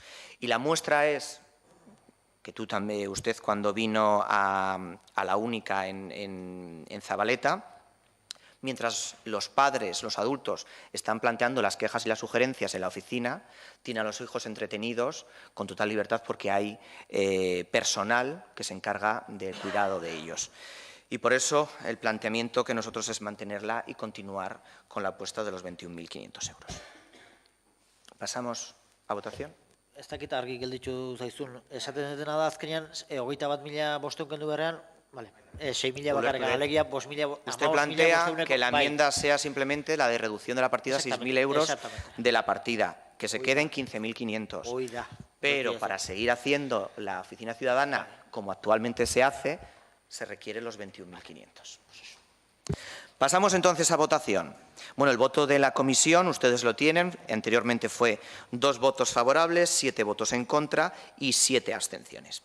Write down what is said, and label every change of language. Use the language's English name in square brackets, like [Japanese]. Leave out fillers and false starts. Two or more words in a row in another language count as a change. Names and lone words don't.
[Spanish] Y la muestra es que usted cuando vino a la Única en Zabaleta, mientras los padres, los adultos, están planteando las quejas y las sugerencias en la oficina, tiene a los hijos entretenidos con total libertad porque hay personal que se encarga del cuidado de ellos. Y por eso el planteamiento que nosotros es mantenerla y continuar con la apuesta de los 21.500 euros. Pasamos a votación. [Basque] Ez dakit argi gelditu zaizun. Esaten dutena da azkenean 21.500 kendu beharrean, 6.000 bakarrik, alegia 5.000. [Spanish] Usted plantea que la enmienda sea simplemente la de reducción de la partida, 6.000 euros de la partida, que se queden 15.500. Pero para seguir haciendo la Oficina Ciudadana como actualmente se hace, se requieren los 21.500. Pasamos entonces a votación. Bueno, el voto de la comisión, ustedes lo tienen, anteriormente fue 2 votos favorables, 7 votos en contra y 7 abstenciones.